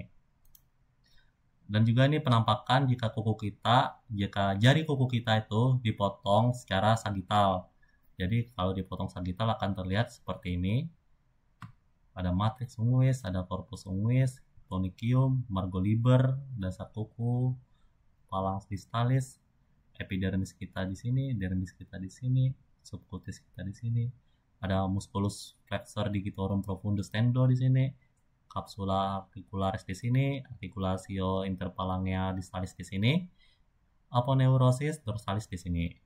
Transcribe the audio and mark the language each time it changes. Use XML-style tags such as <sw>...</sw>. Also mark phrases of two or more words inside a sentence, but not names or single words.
<id>Dan juga ini penampakan jika jari kuku kita itu dipotong secara sagital. Jadi kalau dipotong sagital akan terlihat seperti ini.</id> <la>Ada matrix unguis, ada corpus unguis, eponychium, margoliber,</la> <id>dasar kuku,</id> <la>phalanx distalis,</la> <id>epidermis kita di sini, dermis kita di sini, subcutis kita di sini.</id> <la>Ada musculus flexor digitorum profundus tendo</la> <id>di sini,</id> <la>capsula articularis</la> <id>di sini,</id> <la>articulatio interphalangia distalis</la> <id>di sini,</id> <la>aponeurosis dorsalis</la> <id>di sini.</id>